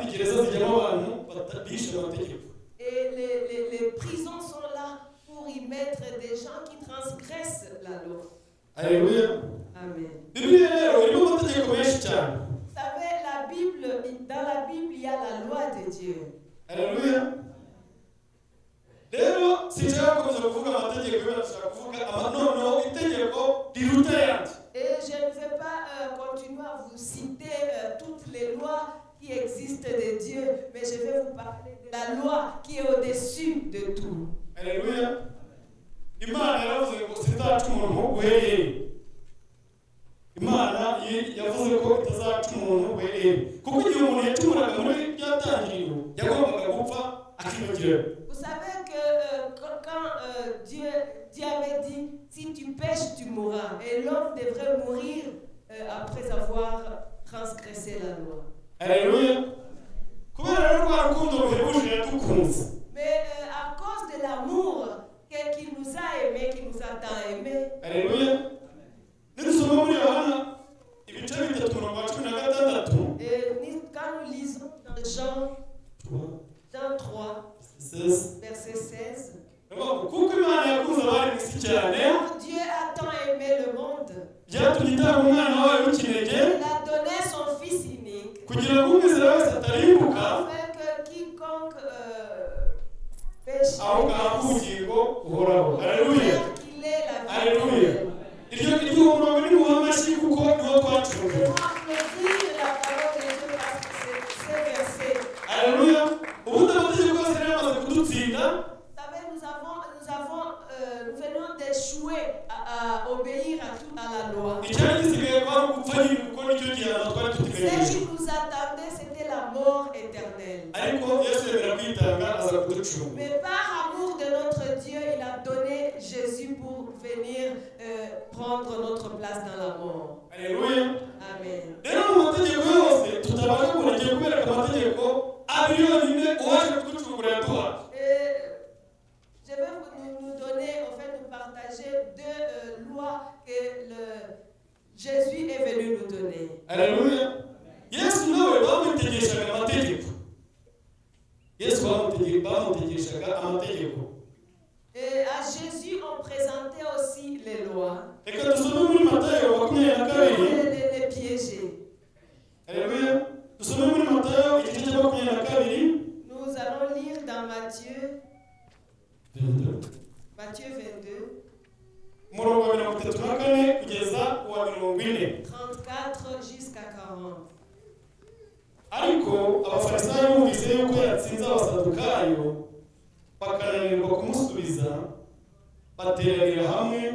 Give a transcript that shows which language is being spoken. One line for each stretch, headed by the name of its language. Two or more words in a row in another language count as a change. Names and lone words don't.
French: Et les prisons sont là pour y mettre des gens qui transgressent la loi. Alléluia. Amen. Vous Vous savez, dans la Bible, il y a la loi de Dieu. Alléluia.
Kinyarwanda: Rero sinshaka kuza kuvuga amategeko y'Imana kuvuga noneho itegeko riruta yandi.
French: Et je ne vais pas continuer à vous citer toutes les lois qui existent de Dieu, mais je vais vous parler de la loi qui est au-dessus de tout. Alléluia.
Kinyarwanda: Imana yaravuze ngo sinzaca umuntu uhereye. Imana yavuze ko itazaca umuntu uhereye. Kuko igihe umuntu yacumuraga muri byatangiriro yagombaga gupfa akibagirana.
French: Vous savez que quand Dieu avait dit, si tu pêches, tu mourras. Et l'homme devrait mourir après avoir transgressé la loi. Alléluia. Mais à cause de l'amour qu'il nous a aimés, qu'il nous a tant aimés. Alléluia. Et quand nous lisons dans Jean 3, verset 16, Dieu Dieu a tant aimé le monde
Kinyarwanda: byatumye itanga umwana wawe w'ikinege
French: Il a donné son Fils unique
Kinyarwanda: kugira ngo umwizera wese atarimbuka
French: afin que quiconque péche
Kinyarwanda: ahubwo ahabwe ubugingo buhoraho. Haleluya,
French: qu'il ait la vie
Kinyarwanda: haleluya.
French: éternelle.
Kinyarwanda: Iryo murongo ni muha amashyi kuko niho twacunguwe.
French: Applaudir la parole de Dieu parce que c'est versé.
Kinyarwanda: Haleluya. Ubundi amategeko yose yari yamaze kudutsinda.
French: Vous savez, nous venons d'échouer à obéir à la loi.
Kinyarwanda: Icyari gisigaye kwari ugupfa nyine kuko nicyo gihano twari
French: Ce
Kinyarwanda: dutegereje.
French: qui nous attendait, c'était la mort éternelle.
Kinyarwanda: Ariko Yesu yemera kwitanga aza kuducunga.
French: Mais par amour de notre Dieu, il a donné Jésus pour venir prendre notre place dans la mort.
Kinyarwanda: Haleluya. Amen. Rero mu mategeko yose tutabasha kurengera kubera ko amategeko ari yonyine uwaje kuducungura yaduhaye.
French: Je vais nous donner, en fait, nous partager deux lois que Jésus est venu nous donner.
Kinyarwanda: Haleluya. Yesu nawe bamutegeshaga amategeko. Yesu bamutegeshaga amategeko.
French: Et à Jésus, on présentait aussi les lois.
Kinyarwanda: Reka dusome muri Matayo 22.
French: Les piéger.
Kinyarwanda: Haleluya. Dusome muri Matayo igice cya 22.
French: Nous allons lire dans Matthieu 22. 22,
Kinyarwanda: Umurongo wa 34 kugeza kuwa 40.
French: 34 jusqu'à 40.
Kinyarwanda: Ariko abafarisayo bumvise yuko yatsinze abasadukayo bakananirwa kumusubiza, bateranira hamwe.